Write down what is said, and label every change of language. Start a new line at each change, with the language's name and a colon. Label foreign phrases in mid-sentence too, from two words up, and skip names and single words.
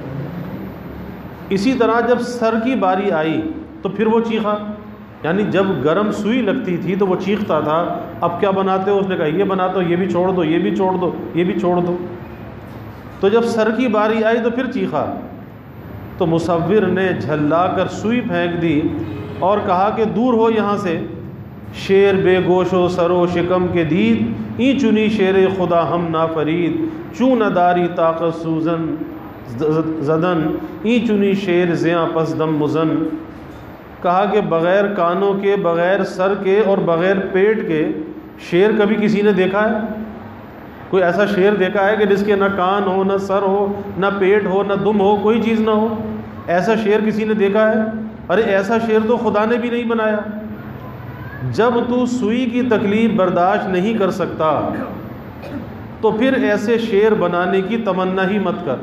Urdu: اسی طرح جب سر کی باری آئی تو پھر وہ چیخا، یعنی جب گرم سوئی لگتی تھی تو وہ چیختا تھا، اب کیا بناتے ہو؟ اس نے کہا یہ بناتا ہو، یہ بھی چھوڑ دو، یہ بھی چھوڑ دو، یہ بھی چھوڑ دو۔ تو جب سر کی باری آئی تو پھر چیخا، تو مصور نے جھلا کر سوئی پھینک دی اور کہا کہ دور ہو یہاں سے،
Persian: شیر بے گوش و سر و شکم کے دید، این چنی شیر خدا ہم نافرید، چوں نداری طاقت سوزن زدن، این چنی شیر زیاں پس دم مزن۔
Urdu: کہا کہ بغیر کانوں کے، بغیر سر کے اور بغیر پیٹ کے شیر کبھی کسی نے دیکھا ہے؟ کوئی ایسا شیر دیکھا ہے کہ جس کے نہ کان ہو، نہ سر ہو، نہ پیٹ ہو، نہ دم ہو، کوئی چیز نہ ہو؟ ایسا شیر کسی نے دیکھا ہے؟ ارے ایسا شیر تو خدا نے بھی نہیں بنایا۔ جب تو سوئی کی تکلیف برداشت نہیں کر سکتا تو پھر ایسے شیر بنانے کی تمنا ہی مت کر۔